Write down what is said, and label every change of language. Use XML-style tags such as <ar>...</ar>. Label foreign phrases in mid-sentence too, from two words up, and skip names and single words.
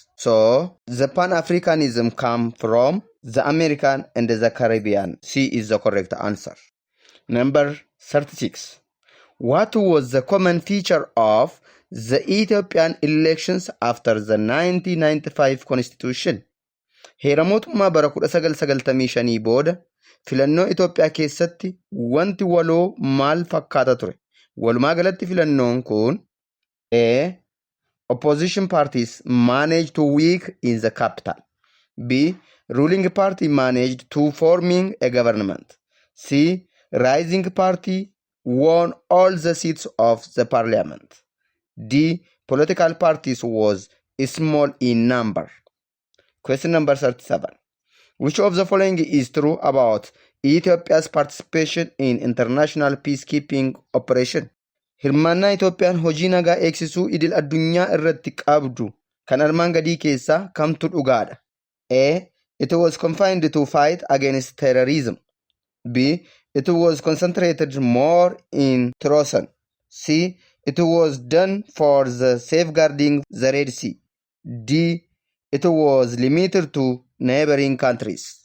<en>So, the Pan-Africanism come from the American and the Caribbean. C is the correct answer. Number 36. What was the common feature of the Ethiopian elections after the 1995 Constitution?</en> <om>Heera mootummaa bara 1995 booda filannoo Itoophiyaa keessatti wanti waloo maal fakkaata ture? Walumaa galatti filannoon kun A.</om> <en>Opposition parties managed to weak in the capital. B. Ruling party managed to forming a government. C. Rising party won all the seats of the parliament. D. Political parties was small in number. Question number 37. Which of the following is true about Ethiopia's participation in international peacekeeping operation?</en> <om>Hirmaannaa Itoophiyaan hojii nagaa eegsisuu idil addunyaa irratti qabdu kan armaan gadii keessaa kamtu dhugaadha?</om> <en>A. It was confined to fight against terrorism. B. It was concentrated more in Trosan. C. It was done for the safeguarding the Red Sea. D. It was limited to neighboring countries.</en>